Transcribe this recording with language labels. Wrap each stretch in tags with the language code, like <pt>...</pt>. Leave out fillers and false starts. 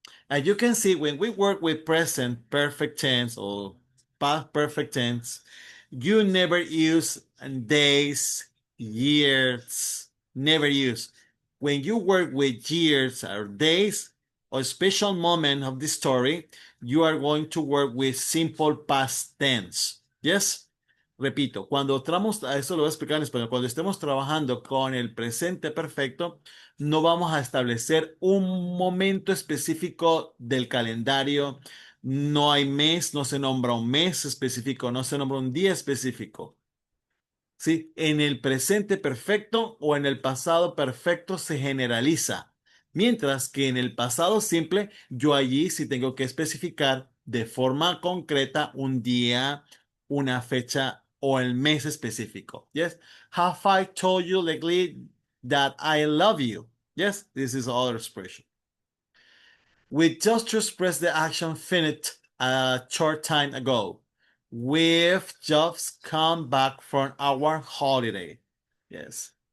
<en>As you can see, when we work with present perfect tense or past perfect tense, you never use days, years, never use. When you work with years or days or special moment of the story, you are going to work with simple past tense. Yes?</en> <es>Repito, cuando estamos, a eso lo voy a explicar en español, cuando estemos trabajando con el presente perfecto, no vamos a establecer un momento específico del calendario. No hay mes, no se nombra un mes específico, no se nombra un día específico. ¿Sí? En el presente perfecto o en el pasado perfecto se generaliza. Mientras que en el pasado simple, yo allí sí tengo que especificar de forma concreta un día, una fecha o el mes específico.</es> <en>Yes. Have I told you lately that I love you? Yes, this is other expression. We just expressed the action finished a short time ago. We've just come back from our holiday. Yes.</en>